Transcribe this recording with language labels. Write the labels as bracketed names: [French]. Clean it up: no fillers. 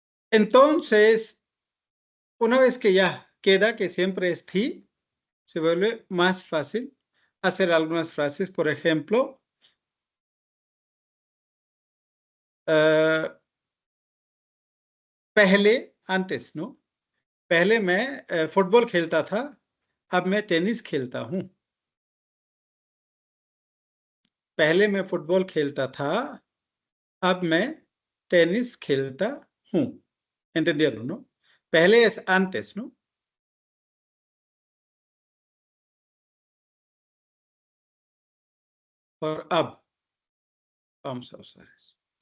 [Spanish] Entonces, una vez que ya queda que siempre es thi, se vuelve más fácil hacer algunas frases. Por ejemplo, पहले, antes, ¿no? [Hindi] पहले मैं football खेलता था, अब मैं tennis खेलता हूँ. पहले मैं फुटबॉल खेलता था, अब मैं टेनिस खेलता हूँ. [Spanish] ¿Entendieron, no? पहले es antes, ¿no? [Hindi] और अब [Spanish] vamos a usar eso.